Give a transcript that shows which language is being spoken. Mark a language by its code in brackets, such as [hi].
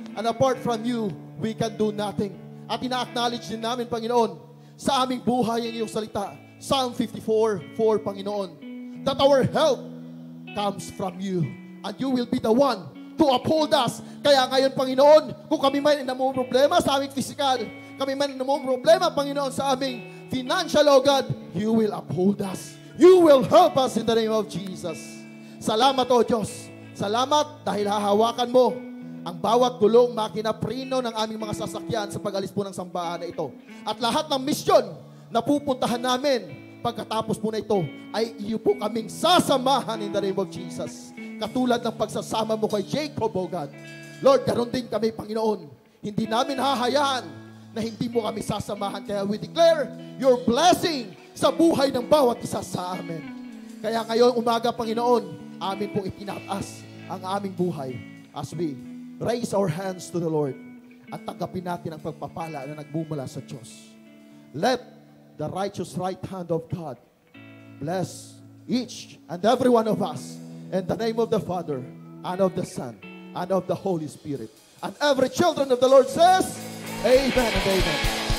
[en] And apart from you, we can do nothing. [tl] At ina-acknowledge din namin, Panginoon, sa aming buhay ang iyong salita. [en] Psalm 54:4, Panginoon, that our help comes from you. And you will be the one to uphold us. [tl] Kaya ngayon, Panginoon, kung kami man namumroblema sa aming physical, kami man namumroblema, Panginoon, sa aming financial, O God, [en] you will uphold us. You will help us in the name of Jesus. [tl] Salamat, O Diyos. Salamat dahil hahawakan mo ang bawat gulong, makina, preno ng aming mga sasakyan sa pag-alis po ng sambahan na ito. At lahat ng misyon na pupuntahan namin pagkatapos po na ito, ay iyo po kaming sasamahan in the name of Jesus. Katulad ng pagsasama mo kay Jacob, O God. Lord, ganon din kami, Panginoon. Hindi namin hahayaan na hindi mo kami sasamahan. Kaya [en] we declare your blessing [tl] sa buhay ng bawat isa sa amin. Kaya ngayon umaga, Panginoon, amin pong itinataas ang aming buhay [en] as we raise our hands to the Lord [tl] at tanggapin natin ang pagpapala na nagmumula sa Diyos. [en] Let the righteous right hand of God bless each and every one of us in the name of the Father and of the Son and of the Holy Spirit. And every children of the Lord says, Amen and amen.